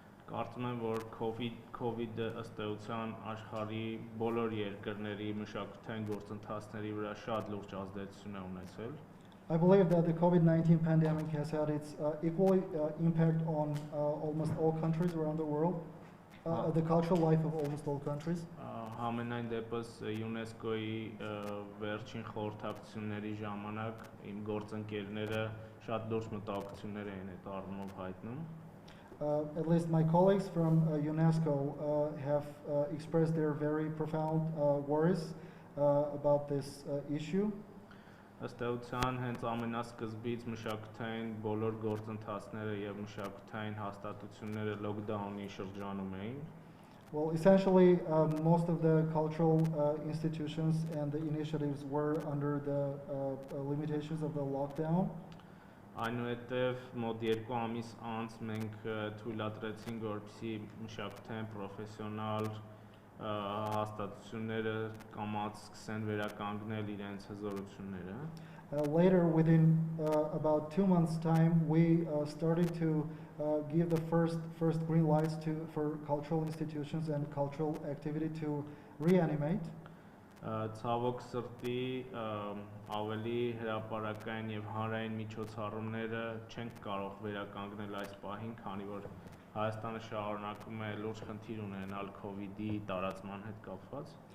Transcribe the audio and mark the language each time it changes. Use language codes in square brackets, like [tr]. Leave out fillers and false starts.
[hy] Կարծում եմ, որ COVID-ը ըստ էության աշխարհի բոլոր երկրների մշակութային գործընթացների վրա շատ լուրջ ազդեցություն է ունեցել։ [en] I believe that the COVID-19 pandemic has had its equal impact on almost all countries around the world, the cultural life of almost all countries. [hy] Համենայն դեպս ՅՈՒՆԵՍԿՕ-ի վերջին խորհրդակցությունների ժամանակ իմ գործընկերները շատ լուրջ մտահոգություններ էին այդ առումով հայտնում։ [en] At least my colleagues from UNESCO have expressed their very profound worries about this issue. [hy] Ըստ էության հենց ամենասկզբից մշակութային բոլոր գործընթացները եւ մշակութային հաստատությունները լոկդաունի շրջանում էին։ [en] Well, essentially, most of the cultural institutions and the initiatives were under the limitations of the lockdown. [hy] Այնուհետև մոտ 2 ամիս անց մենք թույլատրեցինք, որպեսզի մշակութային պրոֆեսիոնալ հաստատությունները կամաց սկսեն վերականգնել իրենց հզորությունները։ [en] Later, within about 2 months' time, we started to give the first green lights for cultural institutions and cultural activity to reanimate. [hy] Ցավոք սրտի ավելի հրապարակային եւ հանրային միջոցառումները չենք կարող վերականգնել այս պահին, քանի որ Հայաստանը շարունակում է լուրջ խնդիր ունենալ COVID-ի տարածման հետ կապված։